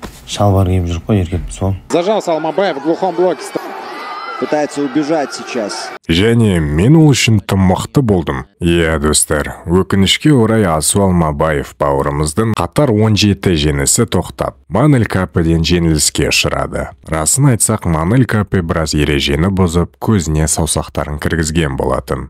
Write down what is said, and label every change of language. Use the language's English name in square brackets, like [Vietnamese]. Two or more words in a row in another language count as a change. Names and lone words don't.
[Kazakh] Шалбар киіп жүріп қой, еркеппіз ол. [Russian] Зажался Алмабаев в глухом блоке. Пытается убежать сейчас. [Kazakh] Және мен ол үшін тым мықты болдым. Иә, достар, өкінішке орай Асу Алмабаев бауырымыздың қатар 17 жеңісі тоқтап, Манель Капеден жеңіліске ұшырады. Расын айтсақ, Манель Капе біраз ережені бұзып, көзіне саусақтарын кіргізген болатын.